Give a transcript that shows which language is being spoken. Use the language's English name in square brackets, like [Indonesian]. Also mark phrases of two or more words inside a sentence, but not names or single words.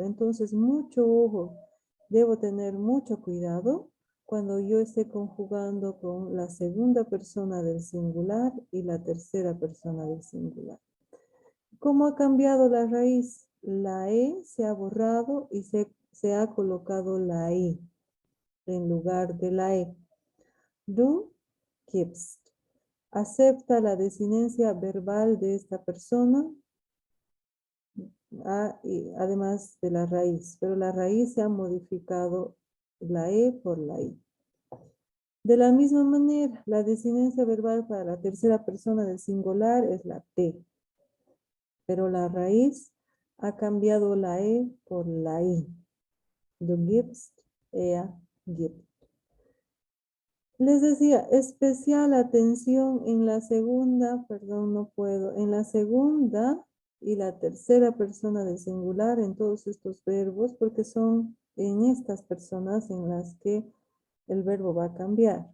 [Spanish] Entonces, mucho ojo, debo tener mucho cuidado cuando yo esté conjugando con la segunda persona del singular y la tercera persona del singular. ¿Cómo ha cambiado la raíz? La E se ha borrado y se ha colocado la I en lugar de la E. [German] Du gibst. [Spanish] Acepta la desinencia verbal de esta persona, además de la raíz, pero la raíz se ha modificado la E por la I. De la misma manera, la desinencia verbal para la tercera persona del singular es la T, pero la raíz ha cambiado la E por la I. [German] Du gibst, er gibt. [Spanish] Les decía, especial atención en la segunda, perdón, no puedo, en la segunda y la tercera persona del singular en todos estos verbos, porque son en estas personas en las que el verbo va a cambiar.